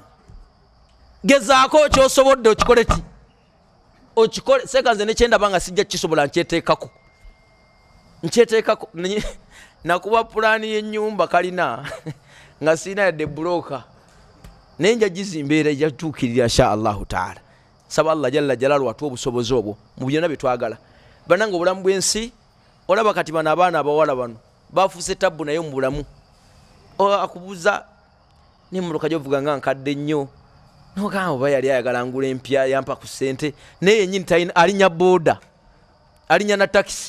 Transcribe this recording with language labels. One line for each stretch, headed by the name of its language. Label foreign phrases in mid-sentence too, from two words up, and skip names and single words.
Ganda: Gezaako kyosobodde okikole ki? Okikole. Seeka nze nekyendaba nga sijja kisobola nkyeteekako nakuba pulaani y'ennyumba kalina nga sirina yadde bulooka naye nja gizimba era ejja tuukirira
Arabic: إن شاء الله تعالى.
Ganda: Saba Allah
Arabic: جل جلاله
Ganda: atuwe obusobozi obwo mu byonna bye twagala. Bannange obulamu bw'ensi olaba kati bano abaana abawala bano bafuuse tabbu naye mu bulamu. Akubuuza n'emmotoka gy'ovuga nga nkadde nnyo n'ogamba oba yali ayagala ngula empya yampa ku ssente naye yennyini alinya booda alinya na takisi.